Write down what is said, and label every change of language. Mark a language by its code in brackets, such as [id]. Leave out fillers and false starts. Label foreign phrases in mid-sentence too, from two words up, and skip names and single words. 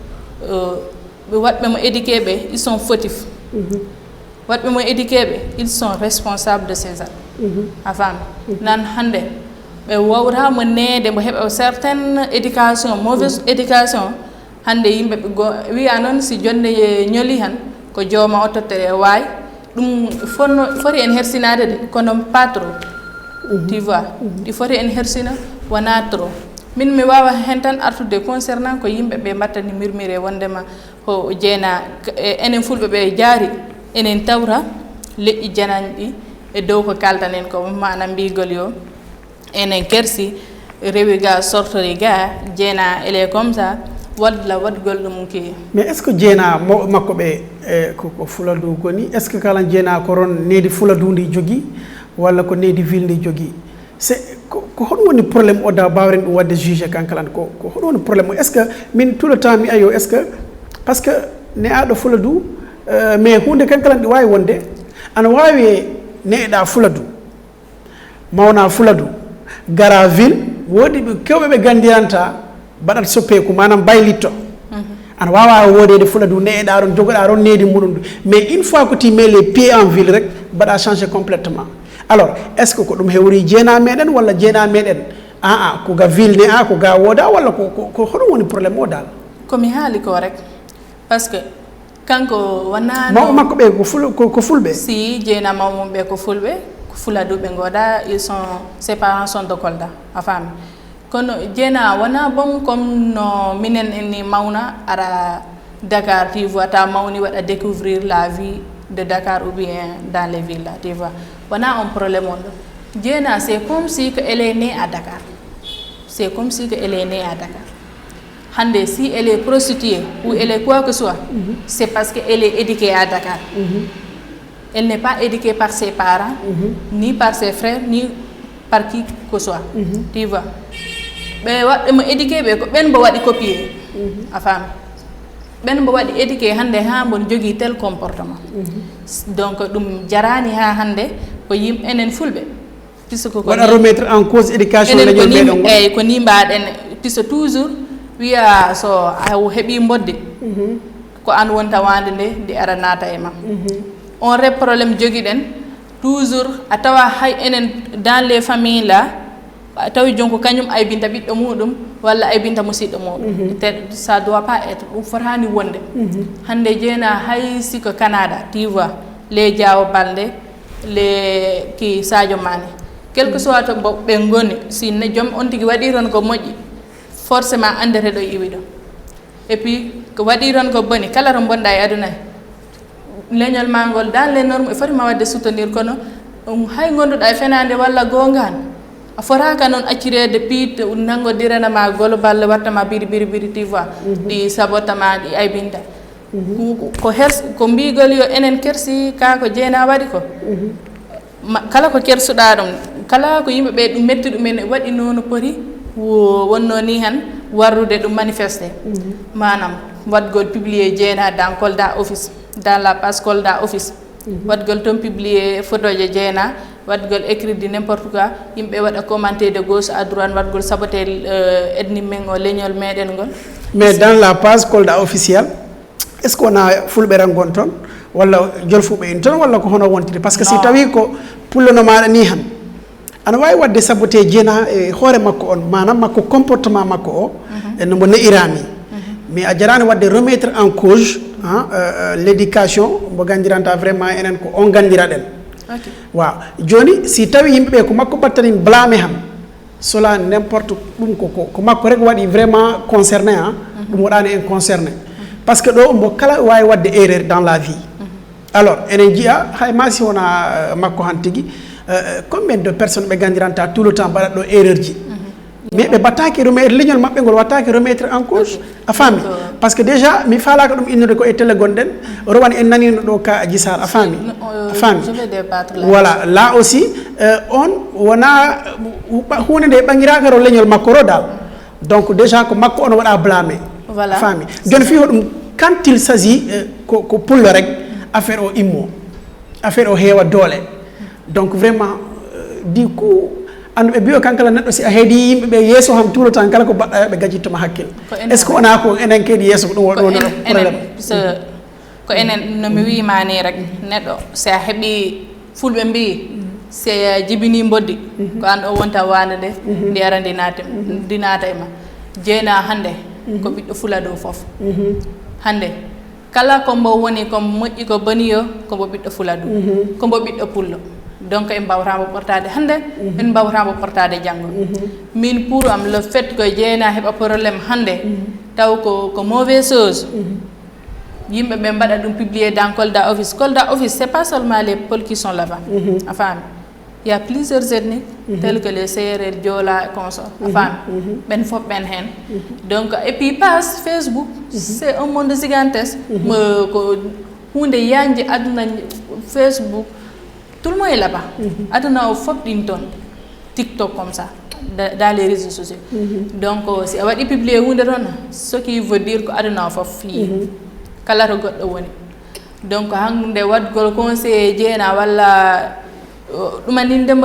[ff] be wadbe mo éduqué be [fr] ils sont fautifs [ff] wadbe mo éduqué be [fr] ils sont responsables de ces actes avant [ff] nan hande be wawra mo neede mo heba [fr] certaine éducation mauvaise éducation [ff] hande yimbe go wi'a non si jonde ñoli han ko jooma o tottere waay ɗum foti en hersinade de kono [fr] pas trop tu vois [ff] ɗi foti en hersina wona trop min mi wawa hen tan artude concernant ko yimɓe ɓe mbattani murmure wondema ko jeena enen fulɓe ɓe jaari enen tawra leƴƴi janañ ɗi e dow ko kaltanen ko manam mbigol yo enen kersi rewi ga sortori ga jeena ele [fr] comme ça [ff] walla waɗgol ɗum ke [fr] mais est ce que [ff] jeena makko ɓe ko Fuladu goni [fr] est ce que [ff] kala jeena ko ron needi Fuladu ndi jogui walla ko needi ville ndi jogui c'est ko hoɗum woni probléme o da bawren ɗum wadde juge kankalan ko hoɗum woni probléme o est ce que min [fr] tout le temps [ff] mi ayo [fr] est ce que par ce que [ff] ne aɗo Fuladu mais hunde kankalan ɗi wawi wonde ana wawi neeɗa Fuladu mawna Fuladu gara ville wodi kewɓe ɓe gandiranta baɗat soppeku manam baylitto ana wawa wodede Fuladu neeɗa ɗon jogoɗa ɗon needi muɗum [fr] mais une fois que tu mets les pieds en ville [ff] rek mbaɗa [fr] changer complètement alors est ce que [ff] ko ɗum hewri jeena meɗen walla jeena meɗen ko ga ville ne ko ga woda walla ko hoɗum woni probléme o dal komi haali ko rek [fr] par ce que [ff] kanko wonano mawɓe makko ɓe ko fulɓe si jeena mawmum ɓe ko fulɓe ko Fuladu ɓe goda [fr] ils sont ses parents sont de Kolda [ff] a faami kono jeena wona [fr] bon [ff] comme no minen enni mawna ara Dakar [fr] tu vois [ff] ta mawni waɗa [fr] découvrir la vie de Dakar ou bien dans les villes là tu vois wona un problème [ff] on ɗo jeena [fr] c'est comme si que elle est née à Dakar c'est comme si que elle est née à Dakar hande si elle est prostituée ou elle est quoi que soit c'est parce que elle est éduquée à Dakar elle n'est pas éduquée par ses parents ni par ses frères ni par qui que soit tu vois [ff] ɓe waɗɗemo éduqué ɓe ko ɓen mbo waɗi copier a faami ɓen mbo waɗi éduqué hande ha mbon jogui tel comportement donc ɗum jarani ha hande ko yimɓe enen fulɓe puisque waɗa [fr] remettre en cause [ff] éducation leñol meɗen eyyi ko ni mbaɗen puisque toujours wiya so a heeɓi bodde ko an wonta wande nde ndi ara naata e ma on rep probléme joguiɗen toujours a tawa hay enen [fr] dans les familles là [ff] a tawi jonko kañum aybinta ɓiɗɗo muɗum walla aybinta musidɗo muɗum [fr] ça doit pas être [ff] ɗum fotani wonde hande jeena hay siko Canada [fr] tu vois [ff] les Diawo Balde les ki Sadio Mané [fr] quelque soit [ff] to ɓe goni si joom on tigui waɗi ton ko moƴƴi forcément andete ɗo iwi ɗo [fr] et puis [ff] ko waɗi ton ko boni kala to bonɗa e aduna leñol ma ngol [fr] dans les normes [ff] e fotima wadde soutenir kono hay gonduɗa e fenade walla gongan a fotaka noon accirede piit nangodirana golo balle wattama biri [fr] tu vois [ff] ɗi sabotama ɗi aybinta ko mbigol yo enen kersi ka ko jeena waɗi ko kala ko kersuɗa ɗum kala ko yimɓeɓe ɗum metti ɗumen waɗi nono poti wonno ni han warrude ɗum manifesté manam waɗgol publier jeena [fr] dans Kolda office dans la page Kolda office [ff] waɗgol toon publier photo je jeena waɗgol écrit [fr] de n'importe quoi [ff] yimɓe waɗa commenté [fr] de gauche à droite [ff] waɗgol saboté ethnie men o leñol meɗen ngol [fr] mais dans la page Kolda officielle est ce que [ff] wona fulɓe ran gon toon walla jolfuɓe en toon walla ko hono wontiri [fr] par ce que [ff] si tawi ko pullono maɗa ni han ana wawi wadde saboté jeena e hoore makko on manam makko comportement makko o no mo ne'irani mais a jarani wadde [fr] remettre en cause l' éducation [ff] mo gandiranta vraiment enen ko on gandira ɗen waaw joni si tawi yimɓeɓe ko makko battanin blâme han [fr] cela n' importe [ff] ɗum ko makko rek waɗi [fr] vraiment concerné [ff] ɗum waɗani en concerné [fr] par ce que [ff] ɗo mbo kala wawi wadde [fr] erreur dans la vie alors [ff] enen jiiya hay ma si wona makko han tigui [fr] combien de personnes [ff] ɓe gandiranta [fr] tout le temps [ff] mbaɗat ɗo erreur ji mais ɓe battaki remettre leñol maɓɓe ngol wattaki [fr] remettre en cause [ff] a faami [fr] par ce que déjà [ff] mi falaka ɗum innude ko e télé gonɗen rowane en nanino ɗo ka Adji Sarr a faami [fr] voilà là aussi [ff] on wona hunde nde ɓaŋiraka ro leñol makko ro dal donc déjà ko makko on waɗa blâmé a faami joni fi hoɗum [fr] quand il s'agit [ff] ko pullo rek affaire o immo affaire o heewa doole [fr] donc vraiment du coup [ff] andu ɓe mbiyo kankala neɗɗo si a heedi yimɓeɓe yeeso ham [fr] tout le temps [ff] kala ko baɗɗa ɓe gajittoma hakkille [fr] est ce que [ff] wona ko enen kadi yeeso ko ɗum waɗo probléme ko enen nomi wimani rek neɗɗo si a heeɓi fulɓe mbi si a jibini boddi ko an o wonta wande nde ndi ara ndi naata e ma jeena hande ko ɓiɗɗo Fuladu foof hande kala ko mbo woni ko moƴƴi ko boni yo ko mbo ɓiɗɗo fuladu ko mbo ɓiɗɗo pullo donc en mbawatamo ɓortade hannde en mbawatamo ɓortade janngo min [fr] pour am le fait que [ff] jeeyna heɓa probléme hannde taw ko [fr] mauvaise chose [ff] yimɓe ɓe mbaɗa ɗum [fr] publier dans Kolda office c'est pas seulement les pôles qui sont là-bas [ff] a faami [fr] il y a plusieurs ethnies tels que les Sérères, Joola et consorts [ff] a faami ɓen fof ɓen hen [fr] donc et puis passe Facebook c'est un monde gigantesque [ff] ko hunde yanje aduna [fr] Facebook tout le monde est là-bas [ff] aduna o fof ɗin toon [fr] TikTok comme ça dans les réseaux sociaux donc [ff] si a waɗi publier hunde toon [fr] ce qui veut dire [ff] ko aduna o fof fi kala to goɗɗo woni donc hande waɗgol conseiller jeena walla ɗumandindemo